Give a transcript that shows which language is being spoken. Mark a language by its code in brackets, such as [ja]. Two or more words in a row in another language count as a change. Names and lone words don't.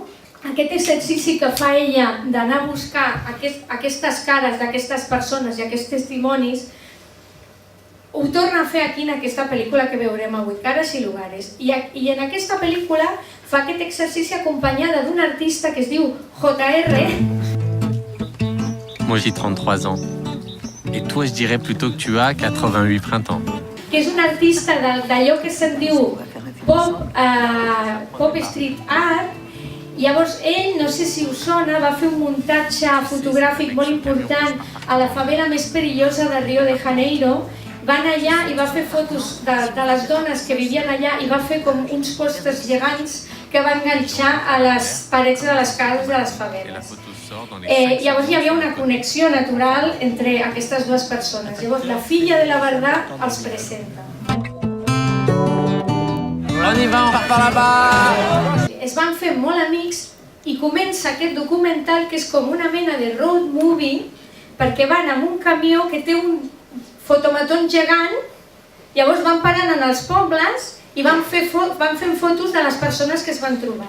[ca] Aquest exercici que fa ella d'anar a buscar aquestes cares d'aquestes persones i aquests testimonis ho torna a fer aquí en aquesta pel·lícula que veurem avui, Caras y Lugares. I en aquesta pel·lícula fa aquest exercici acompanyada d'un artista que es diu JR. [fr] Moi j'ai 33 ans. Et toi je dirais plutôt que tu as 88 printemps. [ca] Que és un artista d'allò que se'n diu [en] pop street art. [ca] Llavors ell, no sé si us sona, va fer un muntatge fotogràfic molt important a la favela més perillosa de Rio de Janeiro. Va anar allà i va fer fotos de les dones que vivien allà i va fer com uns pòsters gegants que va enganxar a les parets de les cases de les faveles. Llavors hi havia una connexió natural entre aquestes dues persones. Llavors la filla de la Verdà els presenta. [fr] On y va, on part par là-bas! [ca] Es van fer molt amics i comença aquest documental que és com una mena de [en] road movie [ca] perquè van amb un camió que té un fotomaton gegant, llavors van parant en els pobles i van fent fotos de les persones que es van trobar.